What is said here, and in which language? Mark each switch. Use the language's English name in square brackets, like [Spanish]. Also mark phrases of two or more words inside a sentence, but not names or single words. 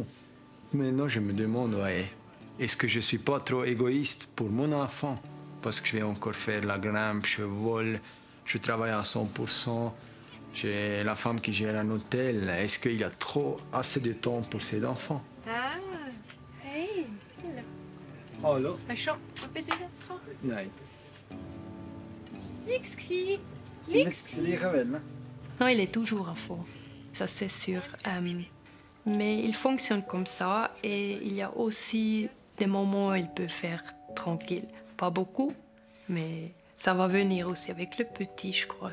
[French] Maintenant, je me demande, ouais, est-ce que je suis pas trop égoïste pour mon enfant? Parce que je vais encore faire la grimpe, je vole, je travaille à 100%. J'ai la femme qui gère un hôtel. Est-ce qu'il y a assez de temps pour ses enfants? [Swedish] Ah, hej. Hallo? Varsågod, vad precis jag ska. Nej. Nixi. [French] Non, il est toujours à fond, ça c'est sûr. Mais il fonctionne comme ça et il y a aussi des moments où il peut faire tranquille. Pas beaucoup, mais ça va venir aussi avec le petit, je crois.